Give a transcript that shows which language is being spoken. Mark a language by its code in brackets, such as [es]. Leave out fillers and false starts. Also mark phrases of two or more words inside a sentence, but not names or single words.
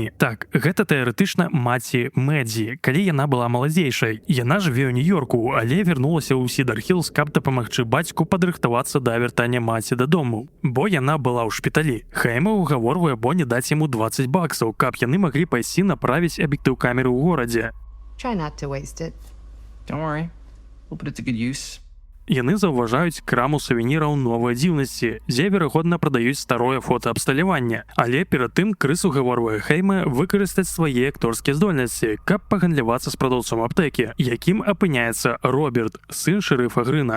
[be] Так, гэта тэарэтычна маці Мэдзі, калі яна была маладзейшай. Яна жыве ў Нью-Йорку, але вярнулася ў Сідар-Хілз, каб дапамагчы бацьку падрыхтавацца да вяртання маці дадому. Бо яна была ў шпіталі. Хейме угаворвае Бонні даць яму $20, каб яны маглі пайсці направіць аб'ектыў камеры ў горадзе. [en] Try not to waste it. Don't worry. We'll put it to good use. [be] Яны заўважаюць краму сувеніраў «Новыя дзіўнасці», дзе, верагодна, прадаюць старое фотаабсталяванне. Але перад тым Крыс угаворвае Хейме выкарыстаць свае акторскія здольнасці, каб пагандлявацца з прадаўцом аптэкі, якім апыняецца Роберт, сын шэрыфа Грына.